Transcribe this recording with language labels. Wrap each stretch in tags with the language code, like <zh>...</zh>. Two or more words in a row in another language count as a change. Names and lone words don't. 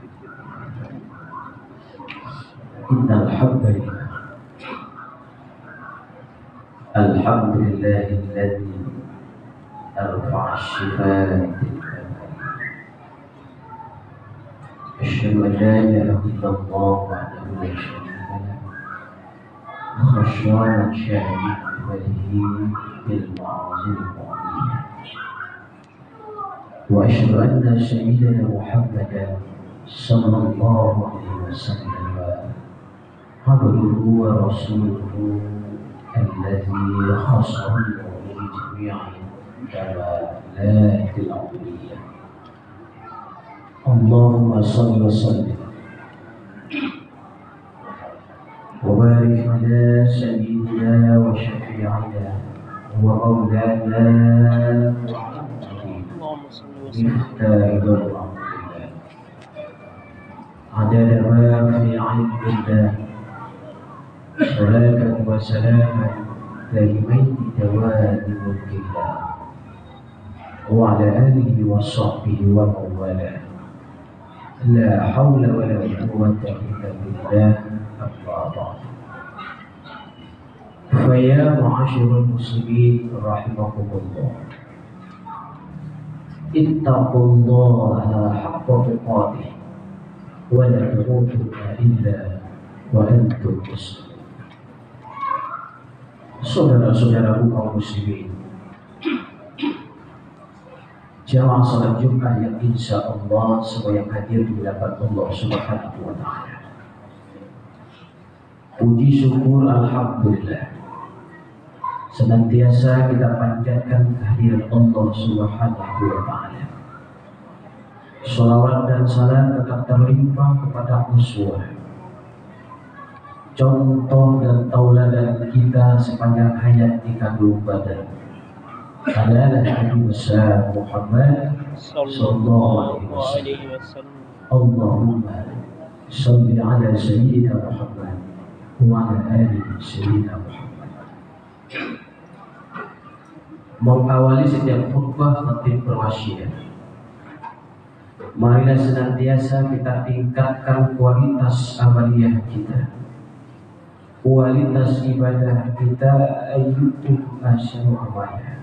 <ar>إن الحمد لله الذي أرفع الشفاء أشهد أن لا إله إلا الله وحده لا شريك له خشية شهادته بالمعز المؤمنين وأشهد أن سيدنا محمدا صلى الله عليه وسلم عبده ورسوله الذي خصه بجميع كمالات العبودية. اللهم صل وسلم وبارك على سيدنا وشفيعنا ومولانا مفتاح أمر الله عدد ما في علم الله صلاة وسلاما دائمين دوام ملك الله وعلى آله وصحبه ووالى لا حول ولا قوة إلا بالله أما بعد. فيا معشر المسلمين رحمكم الله, اتقوا الله حق تقاته ولا تموتن إلا وأنتم مسلمون.</ar> <id>Saudara-saudaraku kaum muslimin, jamaah salat Jumat yang</id> <ar>إن شاء الله</ar> <id>semua yang hadir di hadapan Allah</id> <ar>سبحانه وتعالى.</ar> <id>Puji syukur alhamdulillah senantiasa kita panjatkan kehadiran Allah</id> <ar>سبحانه وتعالى.</ar> <id>Shalawat dan salam tetap terlimpah kepada uswah, contoh dan tauladan kita sepanjang hayat di kandung badan adalah Nabi besar Muhammad</id> <ar>صلى الله عليه وسلم. اللهم صل على سيدنا محمد وعلى آل سيدنا محمد.</ar> <id>Mengawali setiap khutbah khatib berwasiat, marilah senantiasa kita tingkatkan kualitas amaliyah kita, kualitas ibadah kita,</id> <ar>أيكم أحسن عملا.</ar>